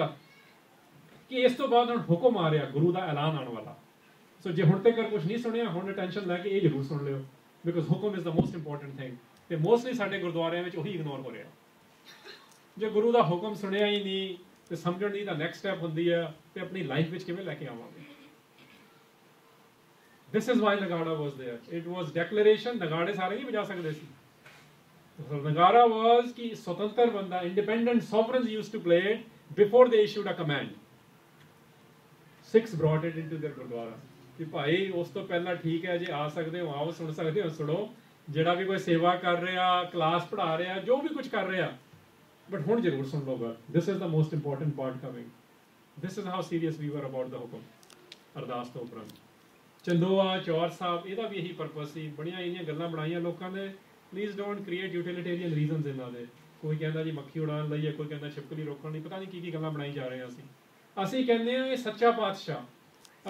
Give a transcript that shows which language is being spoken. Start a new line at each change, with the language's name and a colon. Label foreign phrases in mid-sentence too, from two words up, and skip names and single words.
Punjabi: ਕਿ ਇਸ ਤੋਂ ਬਾਅਦ ਹੁਣ ਹੁਕਮ ਆ ਰਿਹਾ, ਗੁਰੂ ਦਾ ਐਲਾਨ ਆਉਣ ਵਾਲਾ। ਸੋ ਜੇ ਹੁਣ ਤੱਕ ਕੁਝ ਨਹੀਂ ਸੁਣਿਆ, ਹੁਣ ਟੈਨਸ਼ਨ ਲੈ ਕੇ ਇਹ ਜ਼ਰੂਰ ਸੁਣ ਲਿਓ,
English: because hukam is the most important thing.
Punjabi: ਤੇ ਮੋਸਟਲੀ ਸਾਡੇ ਗੁਰਦੁਆਰਿਆਂ ਵਿੱਚ ਉਹੀ ਇਗਨੋਰ ਹੋ ਰਿਹਾ। ਜੇ ਗੁਰੂ ਦਾ ਹੁਕਮ ਸੁਣਿਆ ਹੀ ਨਹੀਂ ਤੇ ਸਮਝਣ ਦੀ ਤਾਂ
English: next step
Punjabi: ਹੁੰਦੀ ਹੈ ਤੇ ਆਪਣੀ ਲਾਈਫ ਵਿੱਚ ਕਿਵੇਂ ਲੈ ਕੇ ਆਵਾਂਗੇ।
English: This is why Nagada was there. It was declaration.
Punjabi: Nagade ਸਾਰੇ ਨਹੀਂ ਵਜਾ ਸਕਦੇ ਸੀ। Nagara was ਕਿ ਸੁਤੰਤਰ ਬੰਦਾ,
English: independent sovereigns used to play it before they issued a command. Sikhs brought it into their Gurdwara.
Punjabi: ਕਿ ਭਾਈ ਉਸ ਤੋਂ ਪਹਿਲਾਂ ਠੀਕ ਹੈ, ਜੇ ਆ ਸਕਦੇ ਹੋ ਆਓ, ਸੁਣ ਸਕਦੇ ਹੋ ਸੁਣੋ। ਜਿਹੜਾ ਵੀ ਕੋਈ ਸੇਵਾ ਕਰ ਰਿਹਾ, ਕਲਾਸ ਪੜ੍ਹਾ ਰਿਹਾ, ਜੋ ਵੀ ਕੁਝ ਕਰ ਰਿਹਾ, ਬਟ ਹੁਣ ਜ਼ਰੂਰ ਸੁਣ ਲਓ ਗੱਲ।
English: This is the most important part coming. This is how serious we were about the ਹੁਕਮ।
Punjabi: ਅਰਦਾਸ ਤੋਂ ਉਪਰੰਤ ਚੰਦੋਆ, ਚੌਰ ਸਾਹਿਬ, ਇਹਦਾ ਵੀ ਇਹੀ ਪਰਪਸ ਸੀ। ਬੜੀਆਂ ਇੰਨੀਆਂ ਗੱਲਾਂ ਬਣਾਈਆਂ ਲੋਕਾਂ ਨੇ।
English: please don't create utilitarian reasons
Punjabi: ਇਹਨਾਂ ਦੇ। ਕੋਈ ਕਹਿੰਦਾ ਜੀ ਮੱਖੀ ਉਡਾਉਣ ਲਈ ਹੈ, ਕੋਈ ਕਹਿੰਦਾ ਛਿਪਕਲੀ ਰੋਕਣ ਲਈ, ਪਤਾ ਨਹੀਂ ਕੀ ਕੀ ਗੱਲਾਂ ਬਣਾਈ ਜਾ ਰਹੇ ਹਾਂ ਅਸੀਂ ਕਹਿੰਦੇ ਹਾਂ ਇਹ ਸੱਚਾ ਪਾਤਸ਼ਾਹ।